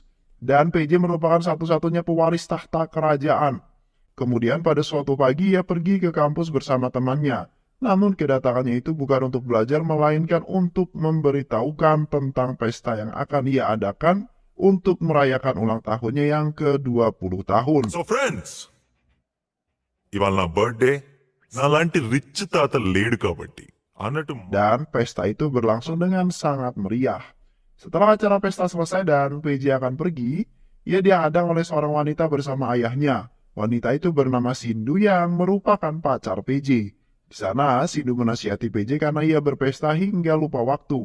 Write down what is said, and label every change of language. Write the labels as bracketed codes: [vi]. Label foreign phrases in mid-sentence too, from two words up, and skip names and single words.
[id] Dan PJ merupakan satu-satunya pewaris tahta kerajaan. Kemudian pada suatu pagi ia pergi ke kampus bersama temannya. Namun kedatangannya itu bukan untuk belajar, melainkan untuk memberitahukan tentang pesta yang akan ia adakan untuk merayakan ulang tahunnya yang ke-20 tahun. [en] So friends, [te] ఇవాళ నా బర్త్డే నాలాంటి రిచ్ తాత లేడు కాబట్టి అన్నట్టు [id] Dan pesta itu berlangsung dengan sangat meriah. Setelah acara pesta selesai dan PJ akan pergi, ia dihadang oleh seorang wanita bersama ayahnya. Wanita itu bernama Sindu yang merupakan pacar PJ. Di sana, Sindu menasihati PJ karena ia berpesta hingga lupa waktu.